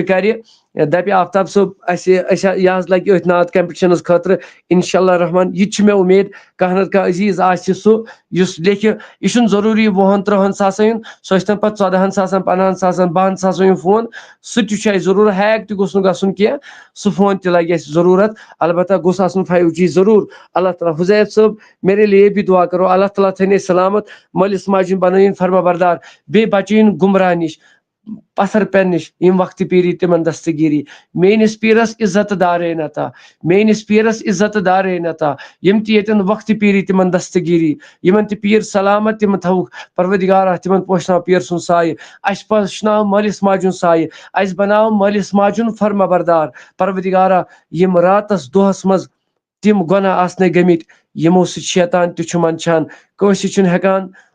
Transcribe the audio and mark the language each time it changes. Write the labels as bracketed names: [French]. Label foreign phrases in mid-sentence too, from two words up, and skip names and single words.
[Kashmiri] کرِ دپہِ آفتاب صٲب أسۍ یہِ حظ لگہِ أتھۍ نعت کمپٹشنس خٲطرٕ انشاء اللہ رحمان یہِ تہِ چھُ مےٚ اُمید کانٛہہ نتہٕ کانٛہہ عزیٖز آسہِ سُہ یُس لیکھِ یہِ چھُنہٕ ضروٗری 20-30 ساسن ہُنٛد سُہ ٲسۍتن پتہٕ 14 ساسن 15 ساسن 12 ساسن ہُنٛد فون سُہ تہِ چھُ اَسہِ ضروٗرت ہیک تہِ گوٚژھ نہٕ گژھُن کینٛہہ سُہ فون تہِ لگہِ اَسہِ ضروٗرت البتہ گوٚژھ آسُن 5G ضروٗر اللہ تعالیٰ حُزیف صٲب [Urdu] میرے لیے بھی دعا کرو [Kashmiri] اللہ تعالیٰ تھٲینے سلامت مٲلِس ماجہِ ہُنٛد بنٲیِن فرما بردار بیٚیہِ بچٲیِن گمراہ نِش پتھر پٮ۪ن نِش یِم وقتہٕ پیٖری تِمن دستگیٖری میٲنِس پیٖرس عزت دارین عطا میٲنِس پیٖرس عزت دارین عطا یِم تہِ ییٚتٮ۪ن وقتہٕ پیٖری تِمن دستگیٖری یِمن تہِ پیٖر سلامت تِم تھاوُکھ پروردگارا تِمن پوشناو پیٖر سُنٛد سایہِ اَسہِ پوشناو مٲلِس ماجہِ ہُنٛد سایہِ اَسہِ بناو مٲلِس ماجہِ ہُنٛد فرما بردار پروردگارا یِم راتس دۄہس منٛز تِم گۄناہ آسنَے گٔمٕتۍ یِمو سۭتۍ شیطان تہِ چھُ منٛدچھان کٲنٛسہِ چھُنہٕ ہٮ۪کان